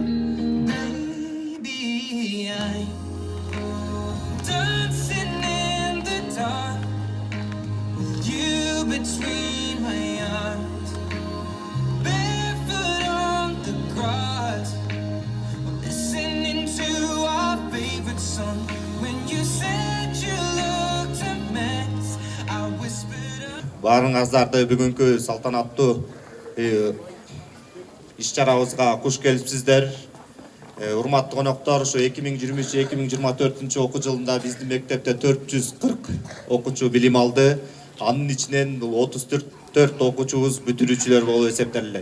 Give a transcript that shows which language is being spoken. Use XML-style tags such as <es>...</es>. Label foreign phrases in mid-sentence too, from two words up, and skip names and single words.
<en>Baby, I'm dancing in the dark with you between my arms, barefoot on the grass, listening to our favorite song. When you said you looked a mess, I whispered.</en> <ky>Баарыңыздарды бүгүнкү салтанаттуу иш-чарабызга куш келипсиздер. Урматтуу коноктор, ушу 2023-2024 окуу жылында биздин мектепте 440 окуучу билим алды. Анын ичинен 34 окуучубуз бүтүрүүчүлөр болуп эсептелет.</ky>